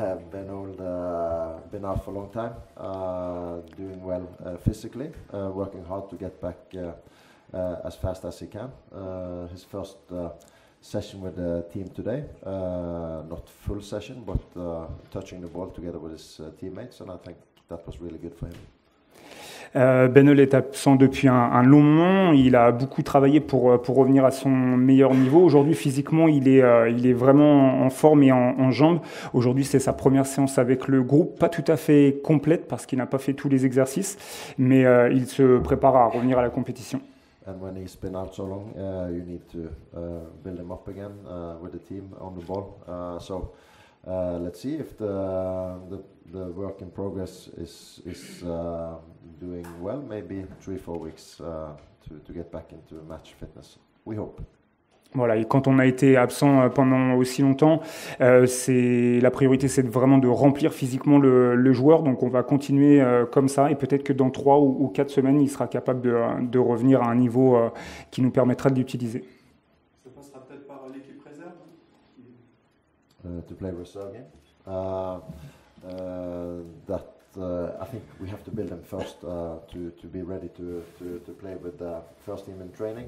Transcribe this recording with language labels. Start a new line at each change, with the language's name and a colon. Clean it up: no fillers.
English: Ben Old been out for a long time, doing well physically, working hard to get back as fast as he can. His first session with the team today, not full session, but touching the ball together with his teammates, and I think that was really good for him.
French: Benol est absent depuis un long moment. Il a beaucoup travaillé pour revenir à son meilleur niveau. Aujourd'hui, physiquement, il est vraiment en forme et en jambes. Aujourd'hui, c'est sa première séance avec le groupe, pas tout à fait complète parce qu'il n'a pas fait tous les exercices, mais il se prépare à revenir à la compétition.
English: And when he's been out so long, you need to build him up again with the team on the ball. So let's see if the work in progress is doing well. Maybe 3-4 weeks to get back into match fitness. We hope.
French: Voilà, et quand on a été absent pendant aussi longtemps, la priorité, c'est vraiment de remplir physiquement le joueur. Donc on va continuer comme ça, et peut-être que dans 3 ou 4 semaines, il sera capable de revenir à un niveau qui nous permettra de l'utiliser. Ça passera peut-être par l'équipe réserve
English: to play reserve game. I think we have to build them first to be ready to play with the first team in training.